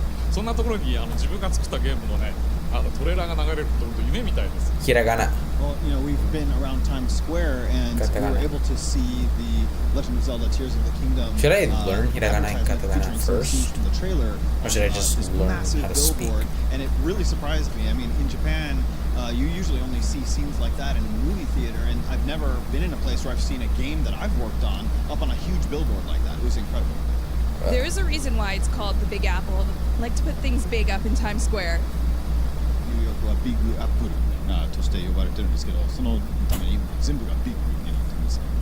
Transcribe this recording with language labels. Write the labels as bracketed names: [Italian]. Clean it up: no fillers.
[Japanese] そんなところに自分が作ったゲームのねトレーラーが流れるって本当夢みたいです。 [English] Hiragana. Well, you know, we've been around Times Square and we were able to see the Legend of Zelda Tears of the Kingdom. Should I learn hiragana and katakana first? From the trailer, Or should I just learn how to speak? And it really surprised me. I mean, in Japan, you usually only see scenes like that in a movie theater, and I've never been in a place where I've seen a game that I've worked on up on a huge billboard like that. It was incredible. There is a reason why it's called the Big Apple. I like to put things big up in Times Square. [Japanese] ニューヨークはビッグアップルとして呼ばれてるんですけど、そのために全部がビッグになってます。